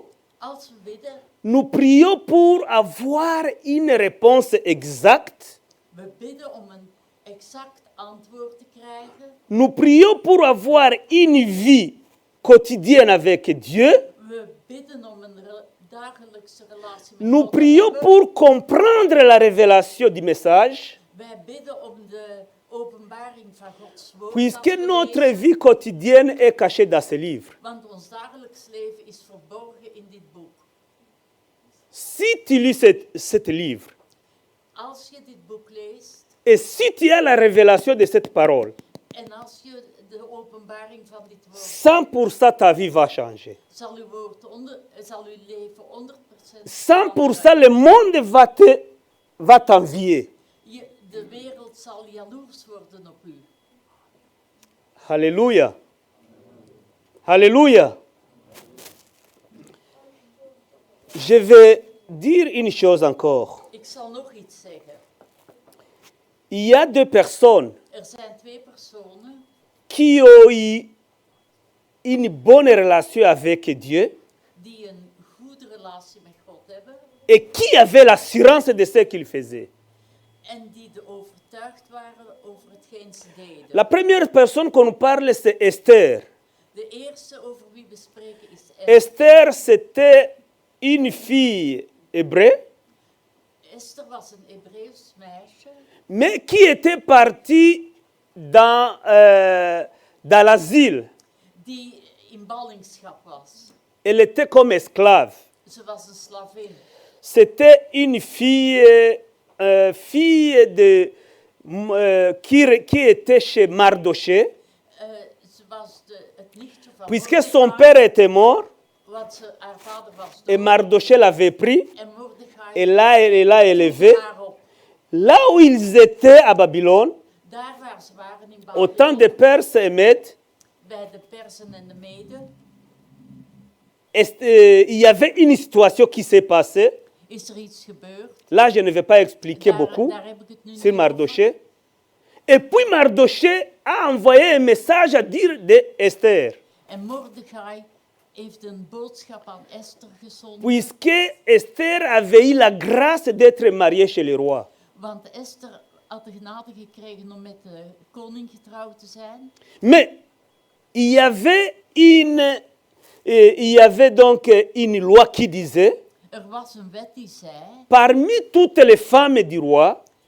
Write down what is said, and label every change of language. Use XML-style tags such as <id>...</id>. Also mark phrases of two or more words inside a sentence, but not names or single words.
<nl>Als we bidden,</nl> <fr>Nous prions pour avoir une réponse exacte.</fr> <nl>we bidden om een exact antwoord te krijgen.</nl> <fr>Nous prions pour avoir une vie quotidienne avec Dieu.</fr> <nl>We bidden om een dagelijkse relatie met</nl> <fr>nous</fr> <nl>God</nl> <fr>prions</fr> <nl>hebben.</nl> <fr>pour comprendre la révélation du message,</fr> <nl>Wij bidden om de openbaring van Gods woord.</nl> <fr>puisque</fr> <nl>dat we</nl> <fr>notre</fr> <nl>lezen,</nl> <fr>vie quotidienne est cachée dans ce livre.</fr> <nl>want ons dagelijks leven is verborgen in dit boek.</nl> <fr>Si tu lis cet livre,</fr> <nl>Als je dit boek leest</nl> <fr>et si tu as la révélation de cette parole,</fr> <nl>en als je de openbaring van dit woord,</nl> <fr>100% ta vie va changer.</fr> <nl>zal uw leven 100%</nl> <fr>100% le monde va t'envier.</fr> <nl>De wereld zal jaloers worden op u.</nl> <fr>Alléluia. Alléluia. Je vais dire une chose encore.</fr> <nl>Ik zal nog iets zeggen.</nl> <fr>Il y a deux personnes</fr> <nl>Er zijn twee personen</nl> <fr>qui ont eu une bonne relation avec Dieu</fr> <nl>die een goede relatie met God hebben</nl> <fr>et qui avaient l'assurance de ce qu'ils faisaient.</fr> <nl>en die overtuigd waren over hetgeen ze deden.</nl> <fr>La première personne qu'on nous parle, c'est Esther.</fr> <nl>De eerste over wie we spreken is Esther,</nl> <fr>c'était une fille hébraïe,</fr> <nl>Esther was een Hebreeuws meisje</nl> <fr>mais qui était partie dans l'asile.</fr> <nl>die in ballingschap was.</nl> <fr>Elle était comme esclave.</fr> <nl>Ze was een slavin.</nl> <fr>C'était une fille, qui était chez Mardoché,</fr> <nl>Ze was het nichtje van</nl> <fr>puisque son</fr> <nl>Mordechai,</nl> <fr>père était mort,</fr> <nl>want haar vader was</nl> <fr>et</fr> <nl>dood.</nl> <fr>Mardoché l'avait pris,</fr> <nl>En Mordechai</nl> <fr>et là, elle l'a élevé.</fr> <nl>haar op.</nl> <fr>Là où ils étaient à Babylone,</fr> <nl>Daar waar ze waren in</nl> <fr>au temps</fr> <nl>Babylon,</nl> <fr>de Perses et Mèdes,</fr> <nl>bij de Persen en de Meden,</nl> <fr>il y avait une situation qui s'est passée.</fr> <nl>is er iets gebeurd.</nl> <fr>Là, je ne vais pas expliquer beaucoup</fr> <nl>Daar heb ik het nu</nl> <fr>sur</fr> <nl>niet over.</nl> <fr>Mardoché. Et puis Mardoché a envoyé un message à dire d'Esther,</fr> <nl>En Mordechai heeft een boodschap aan Esther gezonden,</nl> <fr>puisque Esther avait eu la grâce d'être mariée chez le roi.</fr> <nl>want Esther had de genade gekregen om met de koning getrouwd te zijn.</nl> <fr>Mais il y avait donc une loi qui disait,</fr> <nl>Er was een wet die zei,</nl> <fr>parmi toutes les femmes du roi,</fr>